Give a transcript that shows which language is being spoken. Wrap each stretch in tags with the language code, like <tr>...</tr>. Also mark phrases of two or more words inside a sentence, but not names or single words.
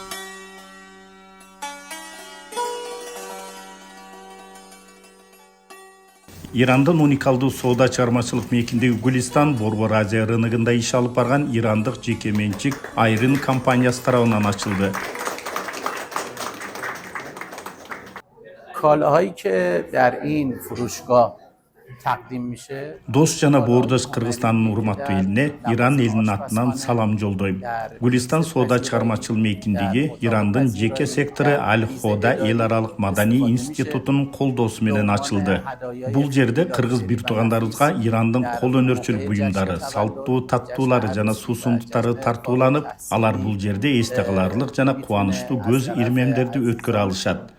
<ky>Ирандын уникалдуу соода чыгармачылык мейкиндеги Гулистан Борбор Азия рыногунда иш алып барган ирандык жеке менчик Айрын компаниясы тарабынан ачылды.</ky> <fa>کالاهایی که در این فروشگاه تقدیم میشه</fa> <ky>Дос жана боордош Кыргызстандын урматтуу элине Иран элинин атынан салам жолдойм. Гулистан соода чыгармачыл мейкиндиги Ирандын жеке сектору Аль-Хода эл аралык маданий институтунун колдоосу менен ачылды. Бул жерде кыргыз бир туугандарыбызга Ирандын кол өнөрчүлүк буюмдары, салттуу таттуулары жана суусундуктары тартууланып, алар бул жерде эсте каларлык жана кубанычтуу көз ирмемдерди өткөрө алышат.</ky>